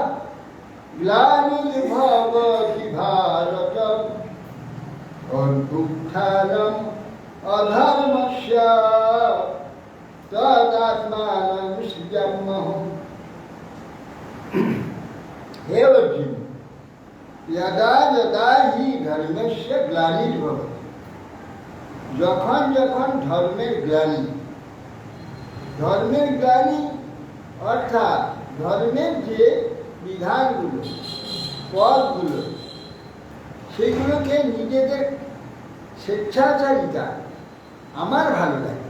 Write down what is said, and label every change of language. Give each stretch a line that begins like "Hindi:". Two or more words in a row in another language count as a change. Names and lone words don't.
Sanskrit: ग्लानिर्भवति भारत अभ्युत्थानम् अधर्मस्य तदात्मानं सृजाम्यहम्। हे अर्जुन, यदा यदा हि धर्मस्य ग्लानिर्भवति,
Bangla: যখন যখন ধর্মের গ্লানি, ধর্মের গ্লানি অর্থাৎ ধর্মের যে বিধানগুলো, পথগুলো, সেগুলোকে নিজেদের স্বেচ্ছাচারিতা আমার ভালো লাগে।